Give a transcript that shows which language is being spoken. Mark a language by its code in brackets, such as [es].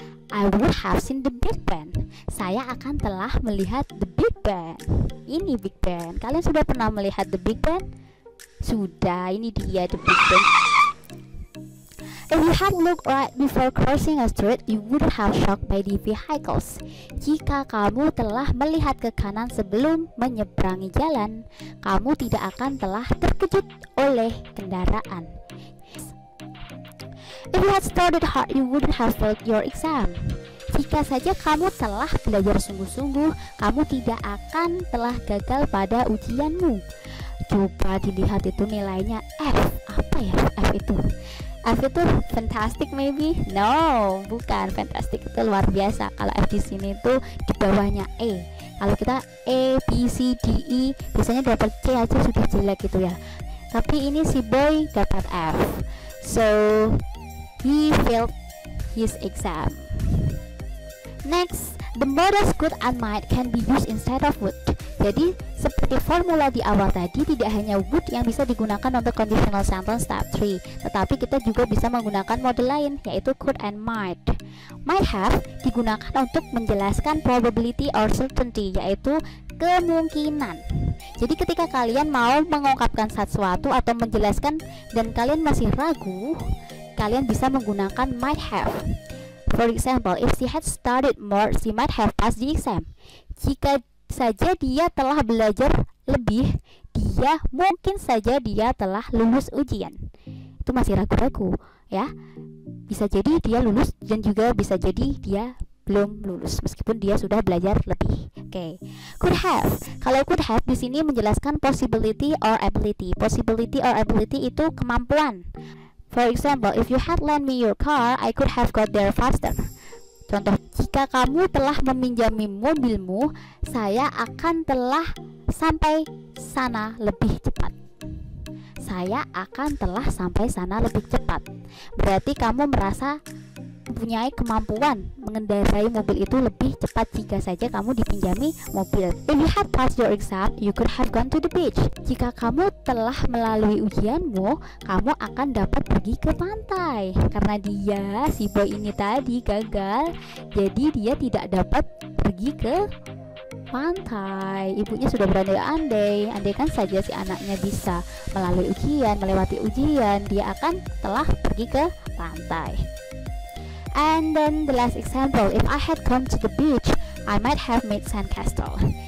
[en] I would have seen the Big Ben. [id] Saya akan telah melihat the Big Ben. Ini Big Ben. Kalian sudah pernah melihat the Big Ben? Sudah, ini dia the Big Ben. [en] If you had looked right before crossing a street, you would have shocked by the vehicles. [id] Jika kamu telah melihat ke kanan sebelum menyeberangi jalan, kamu tidak akan telah terkejut oleh kendaraan. [en] If you had studied hard, you wouldn't have failed your exam. [id] Jika saja kamu telah belajar sungguh-sungguh, kamu tidak akan telah gagal pada ujianmu. Coba dilihat itu nilainya F. Apa ya F itu? F itu fantastic maybe? No, bukan fantastic, itu luar biasa. Kalau F di sini tuh di bawahnya E. Kalau kita A, B, C, D, E biasanya dapat C aja sudah jelek gitu ya. Tapi ini si boy dapat F. [en] So he failed his exam. Next, the modals could and might can be used instead of would. [id] Jadi seperti formula di awal tadi, tidak hanya would yang bisa digunakan untuk conditional sentence type 3, tetapi kita juga bisa menggunakan model lain, yaitu could and might. Might have digunakan untuk menjelaskan probability or certainty, yaitu kemungkinan. Jadi ketika kalian mau mengungkapkan sesuatu atau menjelaskan dan kalian masih ragu, kalian bisa menggunakan might have. [en] For example, if she had studied more, she might have passed the exam. [id] Jika saja dia telah belajar lebih, mungkin saja dia telah lulus ujian. Itu masih ragu-ragu ya. Bisa jadi dia lulus dan juga bisa jadi dia belum lulus meskipun dia sudah belajar lebih. Oke. Could have. Kalau could have di sini menjelaskan possibility or ability. Possibility or ability itu kemampuan. [en] For example, if you had lent me your car, I could have got there faster. [id] Contoh, jika kamu telah meminjami mobilmu, saya akan telah sampai sana lebih cepat. Saya akan telah sampai sana lebih cepat. Berarti kamu merasa mempunyai kemampuan mengendarai mobil itu lebih cepat jika saja kamu dipinjami mobil. [en] If you had passed your exam, you could have gone to the beach. [id] Jika kamu telah melalui ujianmu, kamu akan dapat pergi ke pantai. Karena si boy ini tadi gagal, jadi dia tidak dapat pergi ke pantai. Ibunya sudah berandai-andai, andaikan saja si anaknya bisa melalui ujian, melewati ujian, dia akan telah pergi ke pantai. [en] And then the last example, if I had come to the beach, I might have made sandcastle.